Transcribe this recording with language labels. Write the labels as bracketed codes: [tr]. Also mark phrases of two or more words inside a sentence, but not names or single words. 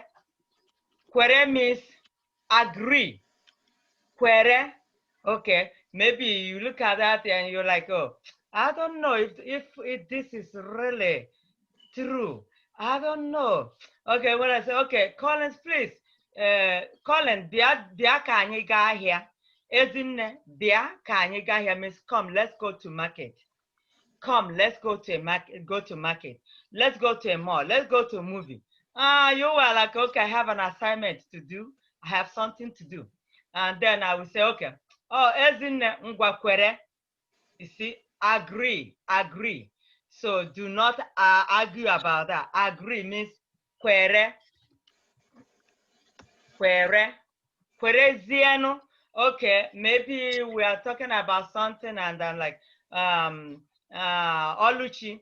[en] Quere means agree. Quere. Okay, maybe you look at that and you're like, oh, I don't know if this is really true. I don't know. Okay, when I say, okay, Collins, please. [ig] Collins, bịa ka anyị gaa ahịa. [en] Ezinne, [ig] bịa ka anyị gaa ahịa [en] means come, let's go to market. Come, let's go to market. Let's go to a mall. Let's go to a movie. You were like, okay, I have an assignment to do. I have something to do. And then I will say, okay. [ig] Oh, Ezinne ngwa kwere. [en] You see, agree. So do not argue about that. Agree means quere. Quereziano. Okay, maybe we are talking about something and I'm like, Oluchi.